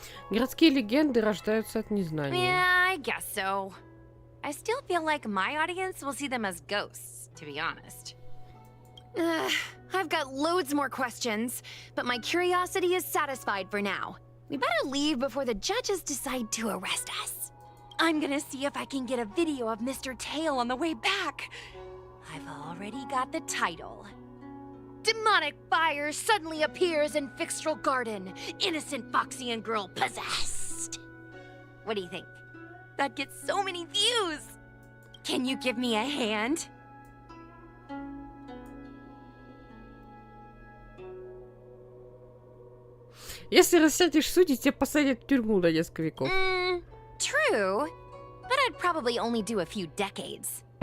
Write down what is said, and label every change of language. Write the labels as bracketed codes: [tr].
[ru] Городские легенды рождаются от незнания. [en] Yeah, I guess so. I still feel like my audience will see them as ghosts, to be honest. I've got loads more questions, but my curiosity is satisfied for now. We better leave before the judges decide to arrest us. I'm gonna see if I can get a video of Mr. Tail on the way back. I've already got the title. Demonic fire suddenly appears in Fixstral Garden. Innocent Foxian girl possessed. What do you think? That gets so many views. Can you give me a hand? [ru] Если рассядешь судьи, тебя посадят в тюрьму на несколько веков. [en] True, but I'd probably only do a few decades.